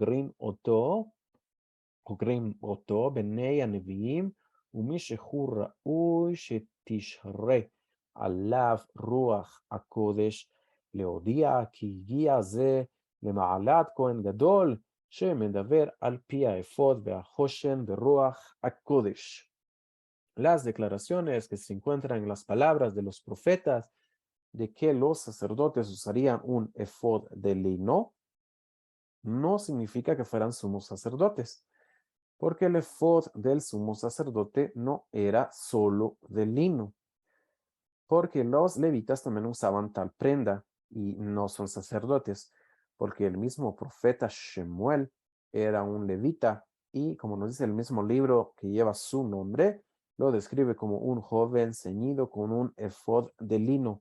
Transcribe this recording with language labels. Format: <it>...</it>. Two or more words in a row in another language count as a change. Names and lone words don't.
<he>חוגרים אותו בני הנביאים, ומי שהוא ראוי שתשרה עליו רוח הקודש, להודיע כי הגיע זה למעלת כהן גדול, שמדבר על פי האפוד והחושן ברוח הקודש.</he> <es>Las declaraciones que se encuentran en las palabras de los profetas de que los sacerdotes usarían un efod de lino, no significa que fueran sumos sacerdotes, porque el efod del sumo sacerdote no era solo de lino, porque los levitas también usaban tal prenda y no son sacerdotes, porque el mismo profeta Shemuel era un levita y como nos dice el mismo libro que lleva su nombre, lo describe como un joven ceñido con un efod de lino.</es>